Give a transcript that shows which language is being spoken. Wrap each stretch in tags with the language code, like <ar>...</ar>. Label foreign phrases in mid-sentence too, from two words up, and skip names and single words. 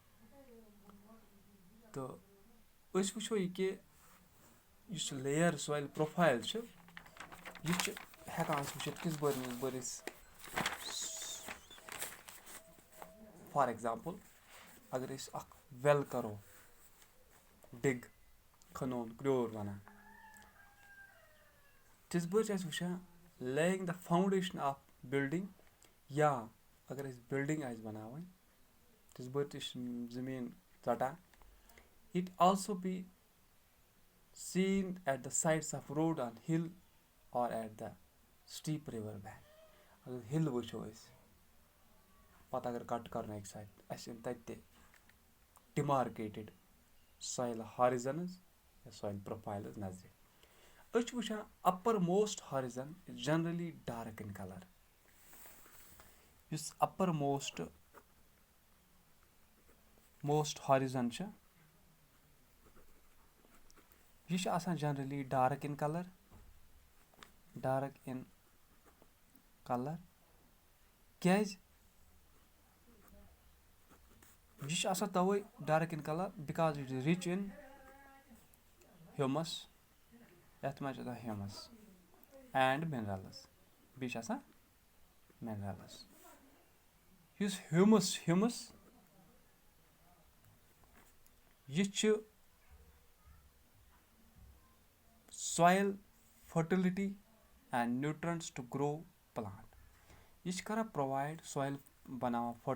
<ks>تہٕ أسۍ وٕچھو یہِ کہِ یُس لیر سویِل پروفایل چھُ یہِ چھِ ہٮ۪کان أسۍ وٕچھِتھ کِژھ بٔرۍ أسۍ</ks> <en>for example</en> <ks>اگر أسۍ اکھ وٮ۪ل کرو ڈِگ کھنون کرٛیوٗر وَنان تِژھ بٔرۍ چھِ أسۍ وٕچھان</ks> <en>laying the foundation of building</en> <ks>یا اگر أسۍ بِلڈِنٛگ آسہِ بَناوٕنۍ تِژھ بٔرۍ تہِ چھِ زٔمیٖن ژَٹان</ks> <en>it also be seen at the sides of road on hill or at the steep river bank</en> <ks>اگر ہِل وٕچھو أسۍ پَتہٕ اگر کَٹ کَرُن اَکہِ سایڈٕ اَسہِ یِن تَتہِ تہِ</ks> <en>demarcated soil horizons</en> <ks>یا</ks> <en>soil profiles</en> <ks>نظرِ أسۍ چھِ وٕچھان</ks> <en>upper most horizon generally dark in colour</en> <ks>یُس</ks> <en>upper most horizon</en> <ks>چھُ یہِ چھُ آسان</ks> <en>generally dark in colour</en> <ks>کیازِ یہِ چھُ آسان تَوے</ks> <en>dark in colour because it is rich in humus</en> <ks>یَتھ منٛز چھُ آسان</ks> <en>humus and minerals</en> <ks>بیٚیہِ چھِ آسان مِنرَلٕز یُس ہیوٗمَس یہِ چھُ</ks> <en>soil fertility and nutrients to grow plant</en> <ks>یہِ چھِ کران</ks> <en>provide soil</en> <ks>بَناوان</ks>